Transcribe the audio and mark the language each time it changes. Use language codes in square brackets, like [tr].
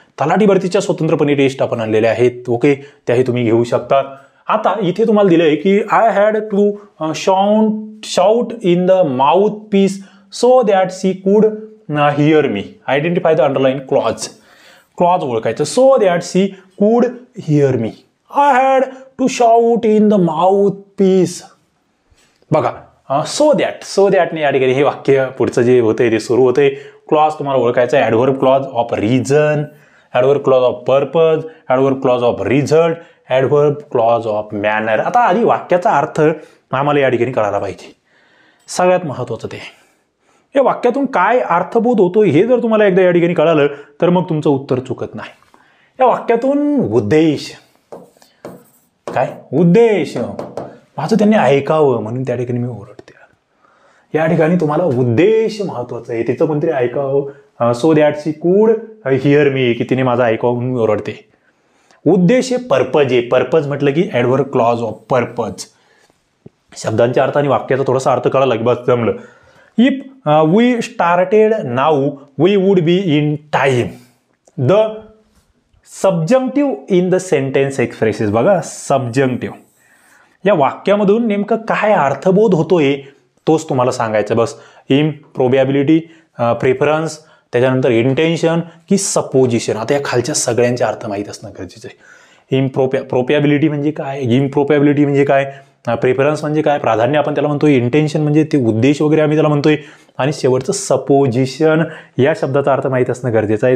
[mr] तलाठी भरतीच्या स्वतंत्रपणे टेस्ट आपण आणलेल्या आहेत. ओके, त्याही तुम्ही घेऊ शकता. आता इथे तुम्हाला दिलंय की [en] I had to shout in the mouthpiece so that she could hear me. Identify the underline clause [mr] ओळखायचं. [en] So that she could hear me. I had to shout in the mouthpiece. [mr] बघा सो दॅटने या ठिकाणी हे वाक्य पुढचं जे होतंय ते सुरू होतंय. क्लॉज तुम्हाला ओळखायचं आहे. [en] Adverb clause of reason, adverb clause of purpose, adverb clause of result, adverb clause of manner. [mr] आता आधी वाक्याचा अर्थ आम्हाला या ठिकाणी कळायला पाहिजे. सगळ्यात महत्त्वाचं ते या वाक्यातून काय अर्थबोध होतो हे जर तुम्हाला एकदा या ठिकाणी कळालं तर मग तुमचं उत्तर चुकत नाही. या वाक्यातून उद्देश काय, उद्देश माझं त्यांनी ऐकावं म्हणून त्या ठिकाणी मी ओरडते. या ठिकाणी तुम्हाला उद्देश महत्वाचा आहे. तिचं कोणतरी ऐकावं, [en] so that she could hear me, [mr] की तिने माझं ऐकावं म्हणून मी ओरडते. उद्देश हे पर्पज आहे. पर्पज म्हटलं की ॲडव्हर्ब क्लॉज ऑफ पर्पज. शब्दांच्या अर्थ आणि वाक्याचा थोडासा अर्थ कळाला की बस जमलं. [en] If we started now we would be in time. The subjunctive in the sentence expresses. [mr] बघा सबजंक्टिव्ह या वाक्यामधून नेमकं काय अर्थबोध होतोय तोच तुम्हाला सांगायचं. [en] बस improbability, preference, त्याच्यानंतर intention की सपोजिशन. [mr] आता या खालच्या सगळ्यांचे अर्थ माहीत असणं गरजेचं आहे. प्रोबॅबिलिटी म्हणजे काय, इम्प्रोबॅबिलिटी म्हणजे काय, प्रेफरन्स म्हणजे काय, प्राधान्य आपण त्याला म्हणतोय, इंटेन्शन म्हणजे ते उद्देश वगैरे आम्ही त्याला म्हणतोय, आणि शेवटचं सपोजिशन या शब्दाचा अर्थ माहीत असणं गरजेचं आहे.